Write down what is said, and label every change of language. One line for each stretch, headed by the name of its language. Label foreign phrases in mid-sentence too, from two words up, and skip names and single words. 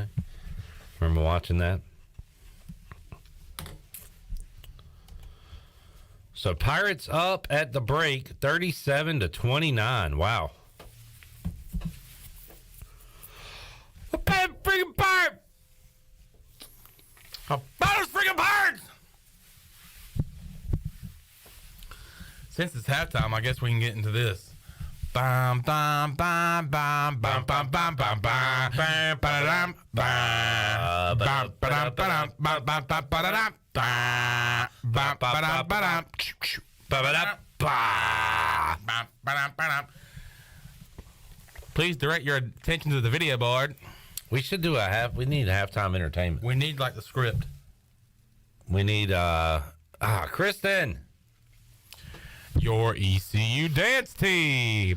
English: Remember watching that? So Pirates up at the break, 37-29. Wow. A bad freaking pirate! A bad freaking pirates! Since it's halftime, I guess we can get into this. Bam bam bam bam bam bam bam bam bam bam ba-da-dum, bam bam ba-dum, ba-dum, bam bam bam ba-da-dum, bam bam ba-dum, ba-dum, ba-ba-dum, bam ba-dum, ba-dum. Please direct your attention to the video board. We should do we need halftime entertainment. We need like the script. We need Kristen. Your ECU dance team.